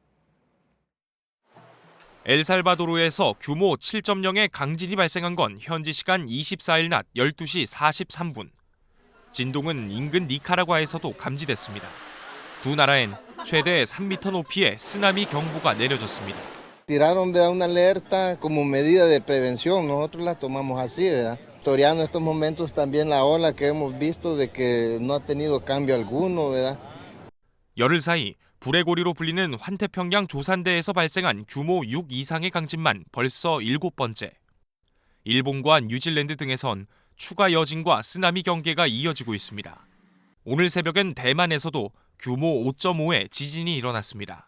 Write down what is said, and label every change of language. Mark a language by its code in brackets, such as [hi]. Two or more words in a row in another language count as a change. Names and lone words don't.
[ko] 엘살바도르에서 규모 7.0의 강진이 발생한 건 현지 시간 24일 낮 12시 43분. 진동은 인근 니카라과에서도 감지됐습니다. 두 나라엔 최대 3m 높이의 쓰나미 경보가 내려졌습니다. [es] Tiraron una alerta como medida de prevención. Nosotros la tomamos así, ¿verdad? Toreando estos momentos también la ola que hemos visto de que no ha tenido cambio alguno, ¿verdad? [ko] 열흘 사이 불의 고리로 불리는 환태평양 조산대에서 발생한 규모 6 이상의 강진만 벌써 7번째. 일본과 뉴질랜드 등에선 추가 여진과 쓰나미 경계가 이어지고 있습니다. 오늘 새벽엔 대만에서도 규모 5.5의 지진이 일어났습니다.